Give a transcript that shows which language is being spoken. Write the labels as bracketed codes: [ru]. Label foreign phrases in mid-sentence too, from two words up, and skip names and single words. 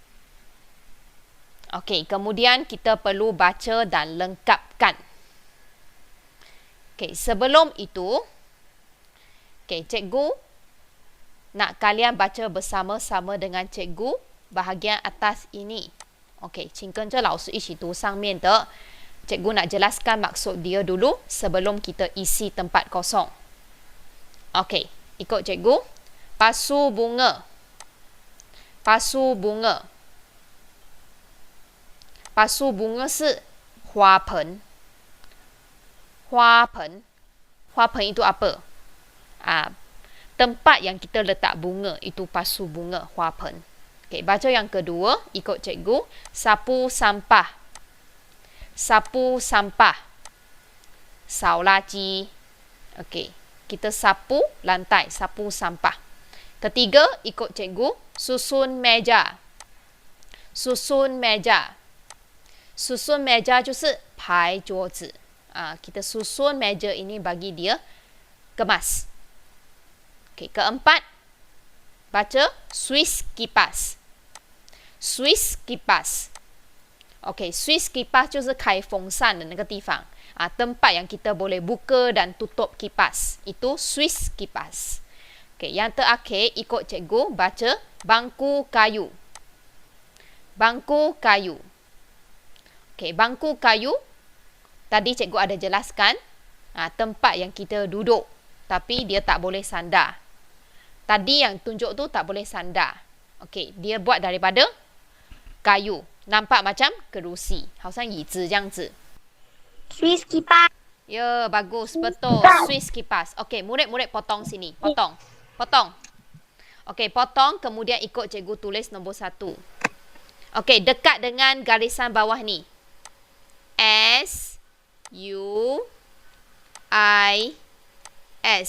[ms] Okey, kemudian kita perlu baca dan lengkapkan. Okey, sebelum itu, okey, cikgu nak kalian baca bersama-sama dengan cikgu bahagian atas ini. Okey, [zh] 请跟着老师一起读上面的。 [ms] Cikgu nak jelaskan maksud dia dulu sebelum kita isi tempat kosong. Okey, ikut cikgu. Pasu bunga. Pasu bunga. Pasu bunga [zh] 是花盆。花盆。花盆 [ms] itu apa? Tempat yang kita letak bunga itu pasu bunga, [zh] 花盆. [ms] Okey, baca yang kedua, ikut cikgu. Sapu sampah. Sapu sampah. [zh] 扫垃圾. [ms] Okey, kita sapu lantai, sapu sampah. Ketiga, ikut cikgu. Susun meja. Susun meja. Susun meja [zh] 就是排桌子. [ms] Kita susun meja ini bagi dia kemas. Okey, keempat, baca Swiss kipas. Swiss kipas. Okey, Swiss kipas [zh] 就是开风扇的那个地方。 [ms] tempat yang kita boleh buka dan tutup kipas. Itu Swiss kipas. Okey, yang terakhir ikut cikgu baca bangku kayu. Bangku kayu. Okey, bangku kayu. Tadi cikgu ada jelaskan tempat yang kita duduk tapi dia tak boleh sandar. Tadi yang tunjuk tu tak boleh sandar. Okey, dia buat daripada kayu. Nampak macam kerusi. [zh] 好像椅子这样子。 [ms] Swiss kipas. Ya, bagus. Betul. Swiss kipas. Okey, murid-murid potong sini. Potong. Potong. Okey, potong. Kemudian ikut cikgu tulis nombor 1. Okey, dekat dengan garisan bawah ni. S, U, I, S.